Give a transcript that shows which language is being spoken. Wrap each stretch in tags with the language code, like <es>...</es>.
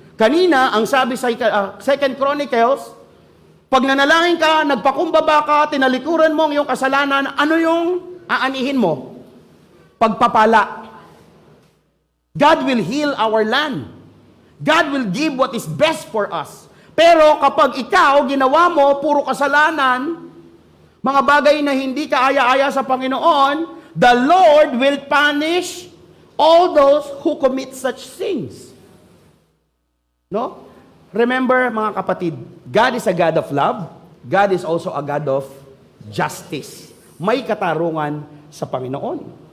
<tl>Kanina, ang sabi sa 2 Chronicles, pag nanalangin ka, nagpakumbaba ka, tinalikuran mo ang iyong kasalanan, ano yung aanihin mo? Pagpapala.</tl> <en>God will heal our land. God will give what is best for us.</en> <tl>Pero kapag ikaw, ginawa mo, puro kasalanan, mga bagay na hindi ka aya-aya sa Panginoon,</tl> <en>the Lord will punish all those who commit such things.</en> <tl>No?</tl> <en>Remember,</en> <tl>mga kapatid,</tl> <en>God is a God of love. God is also a God of justice.</en> <tl>May katarungan sa Panginoon.</tl>